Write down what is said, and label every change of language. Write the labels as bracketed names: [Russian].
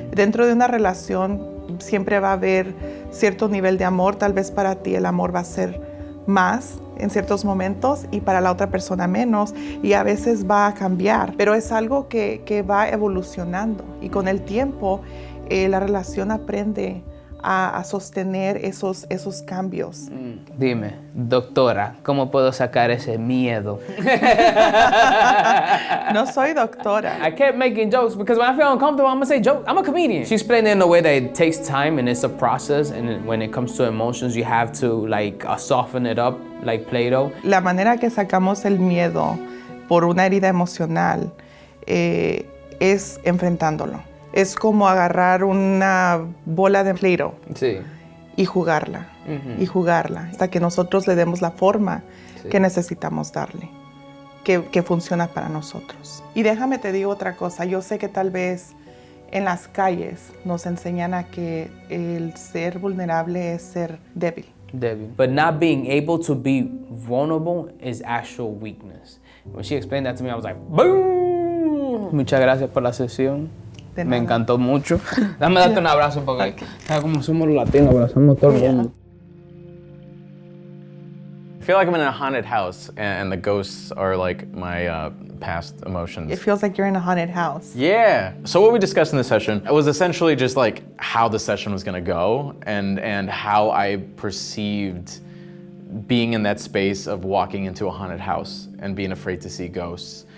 [Spanish] Dentro de una relación siempre va a haber cierto nivel de amor, tal vez para ti el amor va a ser más en ciertos momentos y para la otra persona menos, y a veces va a cambiar, pero es algo que va evolucionando y con el tiempo la relación aprende a sostener esos cambios. Dime, doctora, ¿cómo puedo sacar ese miedo? No soy doctora. [English] I kept making jokes because when I feel uncomfortable, I'm gonna say jokes. I'm a comedian. She explained it in a way that it takes time and it's a process, and when it comes to emotions, you have to soften it up like Play-Doh. [Spanish] La manera que sacamos el miedo por una herida emocional es enfrentándolo. Es como agarrar una bola de Play-Doh y jugarla, hasta que nosotros le demos la forma que necesitamos darle, que funciona para nosotros. Y déjame te digo otra cosa, yo sé que tal vez en las calles nos enseñan a que el ser vulnerable es ser débil. [English] But not being able to be vulnerable is actual weakness. When she explained that to me, I was like, boom! [Spanish] Muchas gracias por la sesión. Me encantó mucho. Dame darte un abrazo porque como somos latinos, abrazamos todo el mundo. [English] I feel like I'm in a haunted house and the ghosts are like my past emotions. It feels like you're in a haunted house. Yeah. So what we discussed in the session was essentially just like how the session was gonna go and how I perceived being in that space of walking into a haunted house and being afraid to see ghosts.